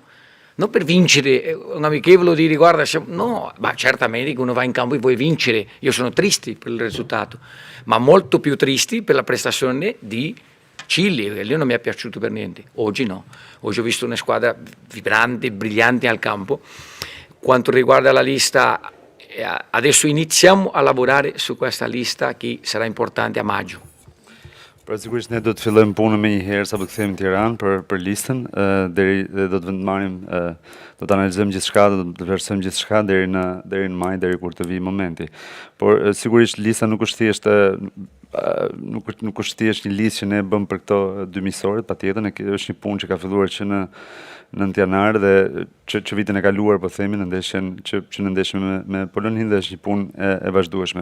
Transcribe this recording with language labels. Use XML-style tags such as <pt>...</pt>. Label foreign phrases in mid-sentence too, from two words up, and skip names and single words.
<it>Non per vincere, un amichevole dire guarda, no, ma certamente uno va in campo e vuoi vincere, io sono triste per il risultato, ma molto più tristi per la prestazione di Cile, che lì non mi è piaciuto per niente, oggi no, oggi ho visto una squadra vibrante, brillante al campo. Quanto riguarda la lista, adesso iniziamo a lavorare su questa lista che sarà importante a maggio.</it> <sq>Pra sigurisht ne do të fillojmë punën me një herë sa do të kthehemi në Tiranë për listën, deri do të vendomarrim, do të analizojmë gjithçka, do të vlerësojmë gjithçka deri në maj, deri kur të vijë momenti. Por sigurisht lista nuk është thjesht nuk është thjesht një listë që ne bëm për këto dy miqësorët, patjetër, është një punë që ka filluar që në janar dhe që vitin e kaluar, po themi, në ndeshjen që në ndeshjen me Polonin, dhe është një punë e vazhdueshme.</sq>